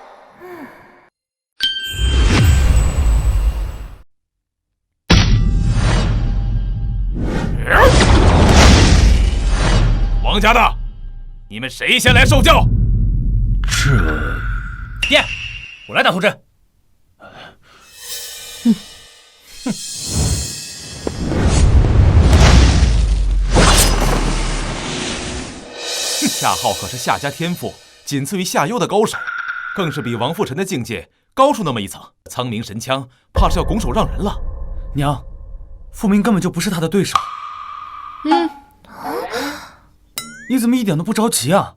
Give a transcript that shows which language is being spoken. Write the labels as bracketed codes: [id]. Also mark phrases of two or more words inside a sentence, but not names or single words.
[zh] 王家的，你們誰先來受教？爹，我來打头陣。夏浩可是夏家天赋仅次於夏幽的高手，更是比王父臣的境界高出那麼一層。蒼冥神槍怕是要拱手讓人了。娘，傅明根本就不是他的對手。你怎麼一點都不着急啊？